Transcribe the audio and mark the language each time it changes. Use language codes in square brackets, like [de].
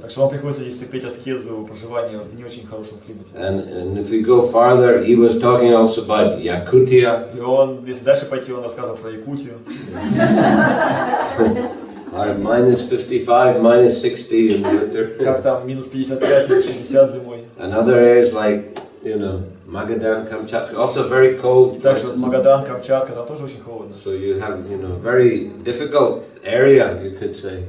[ru] Так что вам приходится здесь терпеть аскезу проживания в не очень хорошем климате. [en] And if we go farther, he was talking also about Yakutia. [ru] И он, если дальше пойти, он рассказывал про Якутию. [en] Minus 55, minus 60 in winter. [ru] Как там минус 55, минус 60 зимой. [en] And other areas like, you know, Magadan, Kamchatka, also very cold. [ru] И также Магадан, Камчатка, там тоже очень холодно. [en] So you have, you know, very difficult area, you could say.